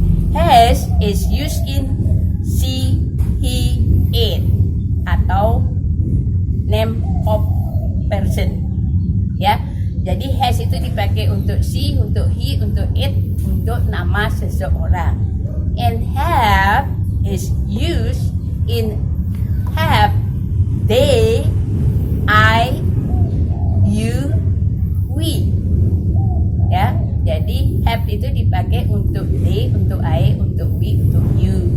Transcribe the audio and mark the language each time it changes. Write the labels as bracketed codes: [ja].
[en] Has is used in she, he, it atau name of person. Ya. [id] Jadi has itu dipakai untuk she, untuk he, untuk it, untuk nama seseorang. [en] And have is used in have, they, I, you, we. [id] Ya, jadi have itu dipakai untuk they, untuk I, untuk we, untuk you.